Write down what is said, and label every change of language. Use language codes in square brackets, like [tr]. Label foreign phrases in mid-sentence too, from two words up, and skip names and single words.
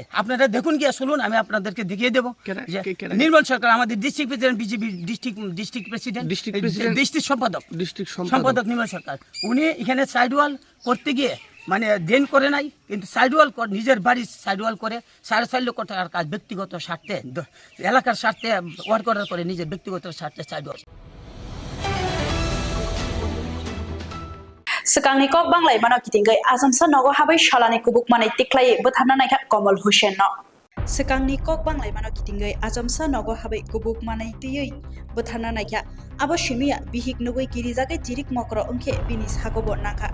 [bn] আপনারা দেখুন গিয়ে শুনুন, আমি আপনাদেরকে দেখিয়ে দেবো যে নির্মল সরকার আমাদের [en] district president, [bn] বিজেপি [en] district president, [bn] ডিস্ট্রিক্ট সম্পাদক নির্মল সরকার, উনি এখানে [en] side wall [bn] করতে গিয়ে মানে দেন করে নাই, কিন্তু [en] side wall [bn] নিজের বাড়ির [en] side wall [bn] করে 4.5 লক্ষ টাকার কাজ ব্যক্তিগত স্বার্থে, এলাকার স্বার্থে ওয়ার্ক করার পরে নিজের ব্যক্তিগত স্বার্থে [en] side wall. [trp] Sekang ni kok banglai mana kitinggai azamsa nogo habai shalani kubuk manai tiklai buthamna naikha Kamal Hussein no. Sekang ni kok banglai mana kitinggai azamsa nogo habai kubuk manai tiyoi buthamna naikha abo shimiya bihik nugoi kirijagai jirik mokro ongkhe bini sagobo nakha.